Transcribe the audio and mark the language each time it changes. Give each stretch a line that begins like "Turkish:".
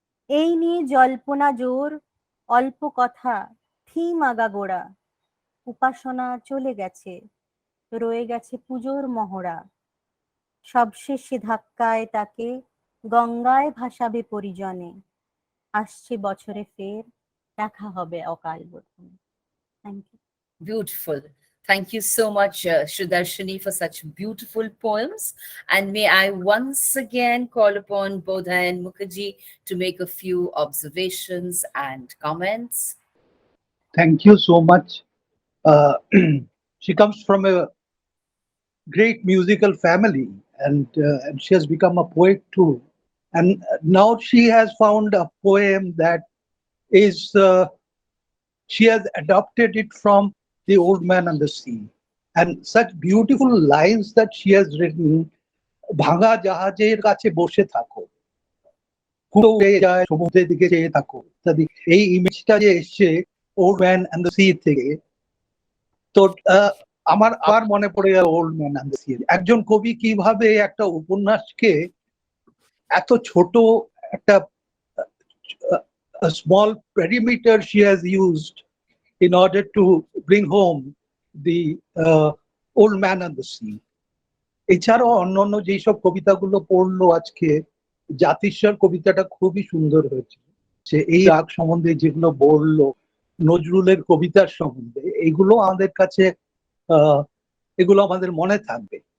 Bangla: এই নিয়ে জল্পনা জোর, অল্প কথা থিম আগাগোড়া, উপাসনা চলে গেছে, রয়ে গেছে পুজোর মহড়া। সবশেষে ধাক্কায় তাকে গঙ্গায় ভাসাবে পরিজনে, আসছে বছরে ফের দেখা হবে অকাল বোধনে।
English: Thank you. Beautiful. Thank you so much, Sudarshini, for such beautiful poems. And may I once again call upon Bodha and Mukherjee to make a few observations and comments. Thank you so much. She comes from a great musical family, and she has become a poet too. And now she has found a poem that is, she has adopted it from The Old Man and the Sea. And such beautiful lines that she has written,
Bangla: ভাঙা জাহাজের কাছে বসে থাকো, কুড়ো উড়ে যায় সমুদ্রের দিকে চেয়ে থাকো ইত্যাদি। এই ইমেজটা যে এসছে old man and the sea থেকে, তো আমার আবার মনে পড়ে গেল old man and the sea. একজন কবি কিভাবে একটা উপন্যাসকে এত ছোট একটা
English: small perimeter she has used in order to bring home the Old Man and the Sea.
Bangla: এছাড়াও অন্যান্য যেসব কবিতাগুলো পড়লো আজকে, জাতিস্বর কবিতাটা খুবই সুন্দর হয়েছে। সে এই রাগ সম্বন্ধে যেগুলো বললো, নজরুলের কবিতার সম্বন্ধে, এগুলো আমাদের কাছে এগুলো আমাদের মনে থাকবে।